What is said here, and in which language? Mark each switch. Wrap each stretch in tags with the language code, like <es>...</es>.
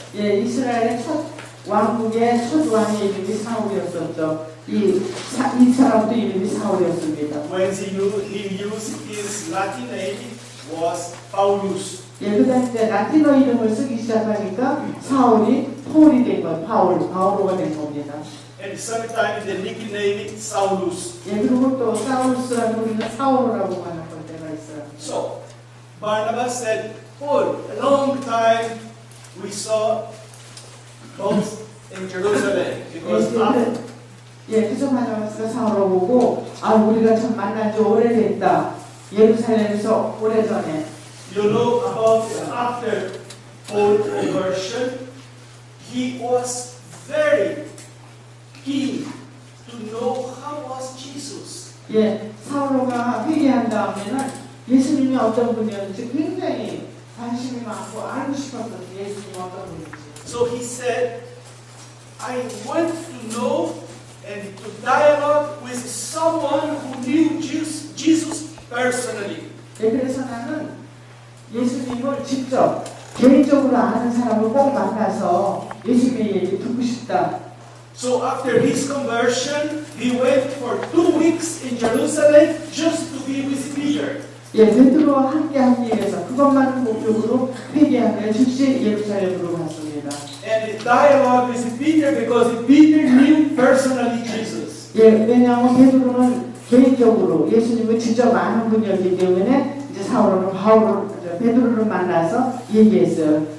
<ko>예, 이스라엘의 왕국의 첫 왕의 이름이 사울이었었죠. 이 사람도 이름이 사울이었습니다.</ko> <en>When he used his Latin name was Paulus.</en> <ko>예, 그다음 이제 라틴어 이름을 쓰기 시작하니까 사울이 파울이 된 거예요. 바오로가 된 겁니다.</ko> <en>And sometimes the nickname is Saulus.</en> <ko>예, 그리고 또 사울스라고 우리는 사울이라고 하는 걸 때가 있어요.</ko> <en>So Barnabas said, "Oh, a long time we saw both in Jerusalem because</en> <ko>예, 그래서 바나바스가 사울을 보고 우리가 참 만난 지 오래됐다. 예루살렘에서 오래전에.</ko> <en>you know about after Paul's conversion, he was very keen to know how was Jesus.</en> <ko>예, 사울로가 회개한 다음에는 예수님이 어떤 분이었는지 굉장히 관심이 많고 알고 싶었거든요. 예수님이 어떤 분인지.</ko> <en>So he said, I want to know and to dialogue with someone who knew Jesus personally.</en> <ko>예, 그래서 나는 예수님을 직접 개인적으로 아는 사람을 꼭 만나서 예수님의 얘기 듣고 싶다.</ko> <en>So after his conversion, he went for 2 weeks in Jerusalem just to be with Peter.</en> <ko>예, 베드로와 함께하기 위해서 그것만을 목적으로 회개하며 즉시 예루살렘으로 갔습니다.</ko> <en>And dialogue with Peter because Peter knew personally Jesus.</en> <ko>예, 왜냐하면 베드로는 개인적으로 예수님을 직접 아는 분이었기 때문에 이제 사울은 베드로를 만나서 얘기했어요.</ko>